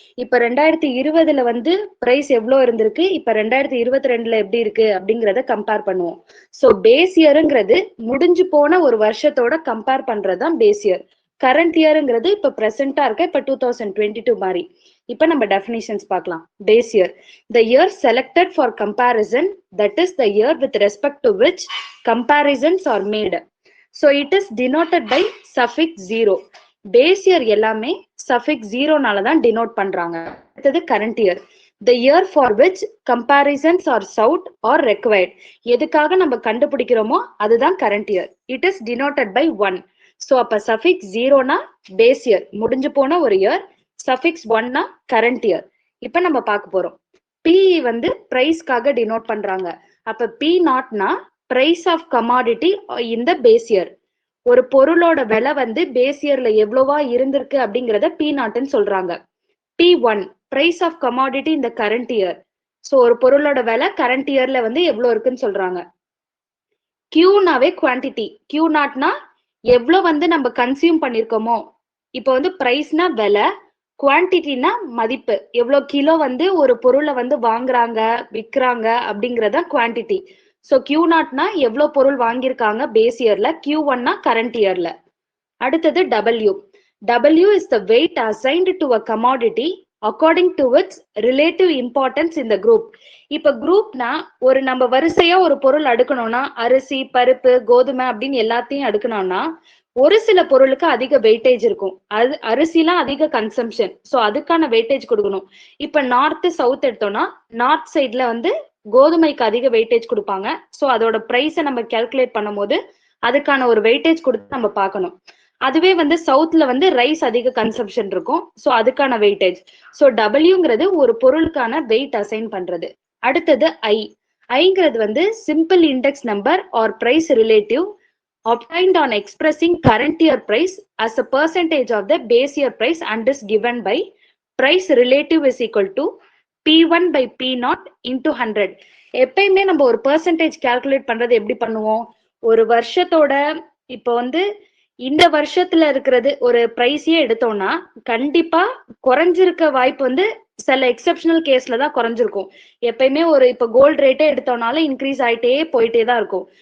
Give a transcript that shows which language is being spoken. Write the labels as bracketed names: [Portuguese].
[Tamil] இப்ப 2020 வந்து பிரைஸ் எவ்வளவு இருந்திருக்கு, இப்ப 2022 எப்படி இருக்கு அப்படிங்கறத கம்பேர் பண்ணுவோம். சோ பேஸ் இயருங்கிறது முடிஞ்சு போன ஒரு வருஷத்தோட கம்பேர் பண்றதுதான் பேஸ் இயர். கரண்ட் இயருங்கிறது இப்ப பிரசன்டா இருக்க இப்ப 2022 மாதிரி. இப்ப நம்ம டெஃபினிஷன்ஸ் பார்க்கலாம். [English] Base year, the year selected for comparison, that is the year with respect to which comparisons are made. So it is denoted by suffix 0. Base year [Tamil] எல்லாமே [English] suffix 0 [Tamil] நாலதான் [English] denote [Tamil] பண்றாங்க. அடுத்தது [English] current year, the year for which comparisons are sought or required. [Tamil] எதுக்காக நம்ம கண்டுபிடிக்கிறோமோ அதுதான் [English] current year. It is denoted by 1. [Tamil] So அப்ப suffix 0 னா base year, முடிஞ்சு போன ஒரு year. suffix 1 னா current year. இப்ப நம்ம பார்க்க போறோம். P வந்து பிரைஸ்க்காக denote பண்றாங்க. அப்ப [English] P நாட்னா price of commodity in the base year. [Tamil] ஒரு பொருளோட விலை வந்து பேஸ் இயர்ல எவ்வளவா இருந்திருக்கு அப்படிங்கறத P0 சொல்றாங்க. [English] P1 price of commodity in the current year. [Tamil] So ஒரு பொருளோட விலை கரண்ட் இயர்ல வந்து எவ்வளவு இருக்குன்னு சொல்றாங்க. Qனாவே குவான்டிட்டி, Q0னா எவ்வளவு வந்து நம்ம கன்சியூம் பண்ணிருக்கோமோ. இப்போ வந்து பிரைஸ்னா விலை, குவான்டிட்டினா மதிப்பு, எவ்வளவு கிலோ வந்து ஒரு பொருளை வந்து வாங்குறாங்க விற்கிறாங்க அப்படிங்கறத குவான்டிட்டி. சோ Q0னா எவ்வளவு பொருள் வாங்கியிருக்காங்க பேஸ் இயர்ல, Q1னா கரண்ட் இயர்ல. அடுத்தது W. [English] W is the weight assigned to a commodity according to its relative importance in the group. [Tamil] இப்ப குரூப்னா ஒரு நம்ம வரிசையா ஒரு பொருள் அடுக்கணும்னா, அரிசி, பருப்பு, கோதுமை அப்படின்னு எல்லாத்தையும் அடுக்கணும்னா ஒரு சில பொருளுக்கு அதிக வெயிட்டேஜ் இருக்கும். அது அரிசிலாம் அதிக கன்சம்ஷன், சோ அதுக்கான வெயிட்டேஜ் கொடுக்கணும். இப்ப நார்த் சவுத் எடுத்தோம்னா, நார்த் சைட்ல வந்து கோதுமைக்கு அதிக வெயிட்டேஜ் கொடுப்பாங்க. சோ அதோட பிரைஸை நம்ம கால்குலேட் பண்ணும் போது அதுக்கான ஒரு வெயிட்டேஜ் கொடுத்து நம்ம பார்க்கணும். அதுவே வந்து சவுத்ல வந்து ரைஸ் அதிக கன்சம்ஷன் இருக்கும், சோ அதுக்கான வெயிட்டேஜ். சோ டபிள்யூங்கிறது ஒரு பொருளுக்கான வெயிட் அசைன் பண்றது. [English] அடுத்தது ஐங்கிறது வந்து simple index number or price relative obtained on expressing current year price as a percentage of the base year price and is given by price relative is equal to P1 by P0 into 100. [Tamil] எப்பயுமே நம்ம ஒரு percentage calculate பண்றது எப்படி பண்ணுவோம்? ஒரு வருஷத்தோட இப்போ வந்து இந்த வருஷத்துல இருக்கிறது ஒரு பிரைஸே எடுத்தோம்னா கண்டிப்பா குறைஞ்சிருக்க வாய்ப்பு வந்து சில எக்ஸப்ஷனல் கேஸ்ல தான் குறைஞ்சிருக்கும். எப்பயுமே ஒரு இப்ப கோல்டு ரேட்டே எடுத்தோம்னாலும் இன்க்ரீஸ் ஆயிட்டே போயிட்டே தான் இருக்கும்.